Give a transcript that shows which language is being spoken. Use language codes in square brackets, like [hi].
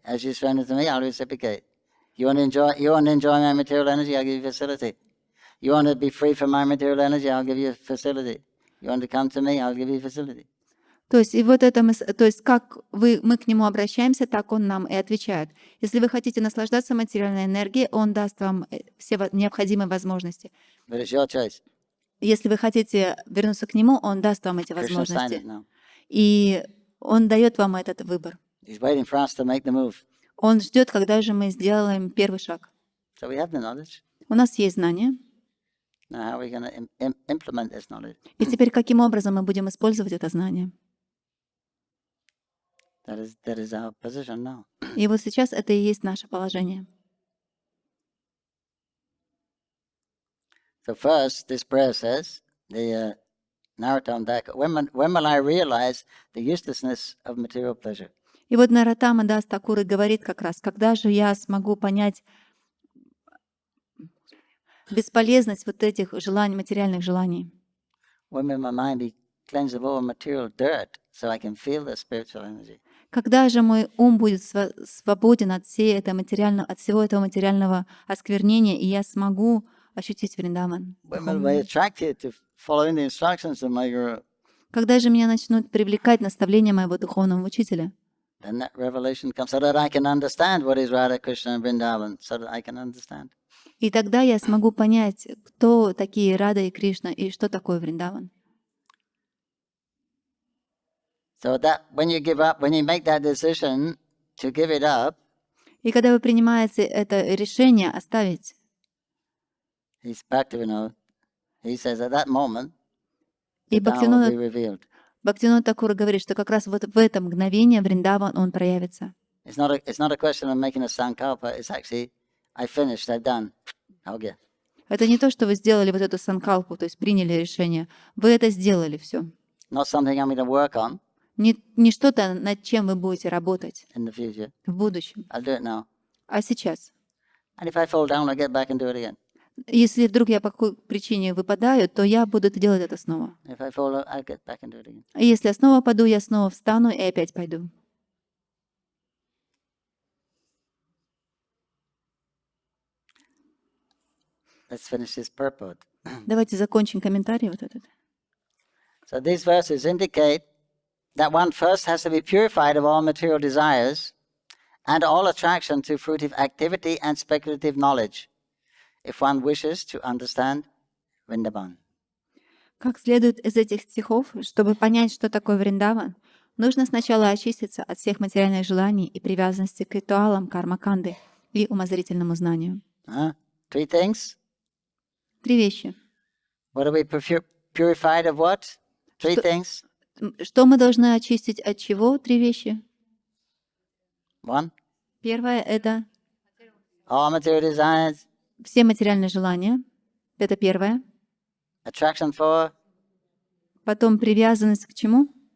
[en] As you surrender to me, I'll reciprocate. You want to enjoy my material energy, I'll give you facility. You want to be free from my material energy, I'll give you facility. You want to come to me, I'll give you facility. [ru] То есть, и вот это то есть, как мы к нему обращаемся, так он нам и отвечает. Если вы хотите наслаждаться материальной энергией, он даст вам все необходимые возможности. [en] But it's your choice. [ru] Если вы хотите вернуться к нему, он даст вам эти [en] Krishna signed [ru] возможности. [en] it now. [ru] И он дает вам этот выбор. [en] He's waiting for us to make the move. [ru] Он ждет, когда же мы сделаем первый шаг. [en] So we have the knowledge. [ru] У нас есть знания. [en] Now how are we going to implement this knowledge? [ru] И теперь каким образом мы будем использовать это знание? [en] That is our position now. [ru] И вот сейчас это и есть наше положение. [en] So first, this prayer says, the Narottam Thakura, when will I realize the uselessness of material pleasure? [ru] И вот Нароттама Дас Такур говорит как раз, когда же я смогу понять бесполезность вот этих желаний, материальных желаний? [en] When will my mind be cleansed of all material dirt so I can feel the spiritual energy? [ru] Когда же мой ум будет свободен от всего этого материального осквернения, и я смогу ощутить Вриндаван? [en] When will I be attracted to following the instructions of my guru? [ru] Когда же меня начнут привлекать наставления моего духовного учителя? [en] Then that revelation comes so that I can understand what is Radha Krishna and Vrindavan, so that I can understand. [ru] И тогда я смогу понять, кто такие Рада и Кришна, и что такое Вриндаван. [en] So that when you give up, when you make that decision to give it up, [ru] И когда вы принимаете это решение оставить, [en] he's back to, he says at that moment, [ru] и [en] the Dhamma will be [ru] Бхактивинода [en] revealed. [ru] Бхактивинода Такур говорит, что как раз вот в это мгновение Вриндаван, он проявится. [en] It's not a question of making a sankalpa, it's actually, I finished, I've done. Okay. [ru] Это не то, что вы сделали вот эту санкалпу, то есть приняли решение. Вы это сделали все. [en] Not something I'm going to work on [ru] Не что-то, над чем вы будете работать [en] in the future. [ru] в будущем, [en] I'll do it now. [ru] а сейчас. [en] And if I fall down, I'll get back and do it again. [ru] Если вдруг я по какой причине выпадаю, то я буду делать это снова. [en] If I fall, I'll get back into it again. [ru] А если я снова паду, я снова встану и опять пойду. [en] Let's finish this purport. [ru] Давайте закончим комментарий вот этот. [en] So these verses indicate that one first has to be purified of all material desires and all attraction to fruitive activity and speculative knowledge, if one wishes to understand Vrindavan. [ru] Как следует из этих стихов, чтобы понять, что такое Вриндаван, нужно сначала очиститься от всех материальных желаний и привязанности к ритуалам карма-канды и умозрительному знанию. [en] Three things. [ru] 3 вещи. [en] What are we purified of what? Three things. [ru] Что мы должны очистить от чего? 3 вещи. [en] One, [ru] Первое — это [en] all material desires, [ru] все материальные желания. Это первое. [en] attraction for, [ru] Потом привязанность к чему?